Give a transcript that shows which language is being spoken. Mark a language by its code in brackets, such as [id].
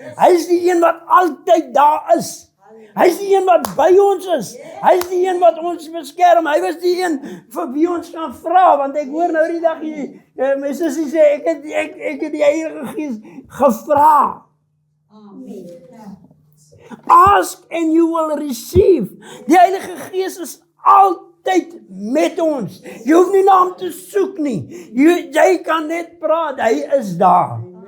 [af] Hy is die een wat altyd daar is. Hy is die een wat by ons is. Hy is die een wat ons beskerm. Hy was die een vir wie ons kan vra, want ek hoor nou die dag my sussie sê ek het die Heilige Gees gevra. [en] Ask and you will receive. [af] Die Heilige Gees is altyd met ons. Jy hoef nie na hom te soek nie. Jy kan net praat, hy is daar.